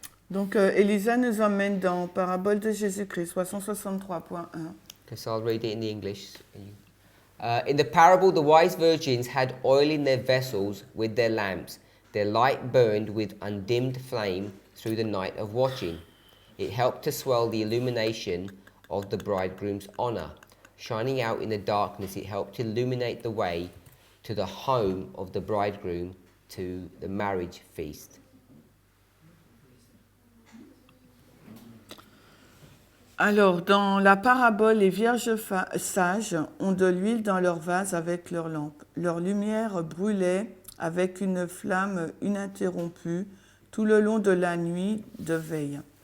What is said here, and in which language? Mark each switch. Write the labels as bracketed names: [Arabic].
[French] Donc Elisa nous emmène dans Parabole de Jésus-Christ, 363.1. [English] Okay, so I'll read it in the English. In the parable, the wise virgins had oil in their vessels with their lamps. Their light burned with undimmed flame through the night of watching. It helped to swell the illumination of the bridegroom's honor. Shining out in the darkness, it helped to illuminate the way to the home of the bridegroom, to the marriage feast. [French] Alors, dans la parabole, les vierges sages ont de l'huile dans leurs vases avec leurs lampes. Leur lumière brûlait avec une flamme ininterrompue tout le long de la nuit de veille.